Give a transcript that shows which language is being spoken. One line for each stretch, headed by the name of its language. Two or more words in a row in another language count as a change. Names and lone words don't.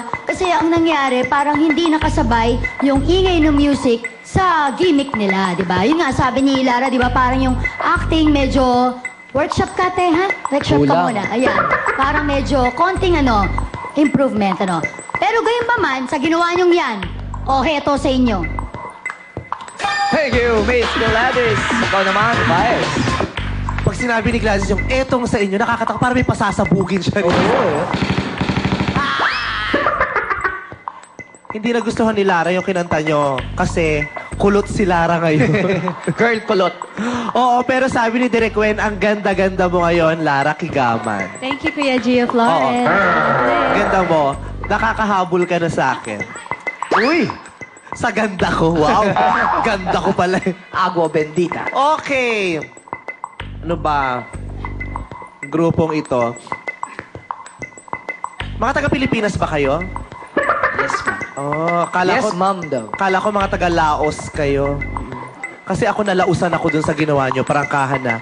Filipino: Kasi ang nangyari, parang hindi nakasabay yung ingay ng music sa gimmick nila, di ba? Yun nga, sabi ni Lara, di ba? Parang yung acting medyo workshop ka, te, ha? Workshop ka muna. Ayan. Parang medyo konting improvement, Pero gayon pa man, sa ginawa nyong yan, heto sa inyo.
English: Thank you, Miss Gladys.
Filipino: Ikaw naman,
English: Vice.
Filipino: Pag sinabi ni Gladys yung etong sa inyo, nakakatakot. Parang may pasasabugin siya. Hindi nagustuhan ni Lara yung kinanta nyo kasi kulot si Lara ngayon. Girl kulot. Oo, pero sabi ni Direk Wen, ang ganda-ganda mo ngayon, Lara Kigaman.
English: Thank you, Kuya Gia Flores.
Filipino: Ganda mo. Nakakahabol ka na sa akin. Uy! Sa ganda ko. Wow. Ganda ko pala.
Spanish: Agua bendita.
Filipino: Okay. Ano ba? Grupong ito. Mga taga-Pilipinas ba kayo?
English: Yes, ma'am.
Filipino: Oh, kala
English: Yes,
Filipino: ko, ma'am daw. kala ko mga taga-Laos kayo. Kasi ako nalausan ako dun sa ginawa nyo, prangkahan na.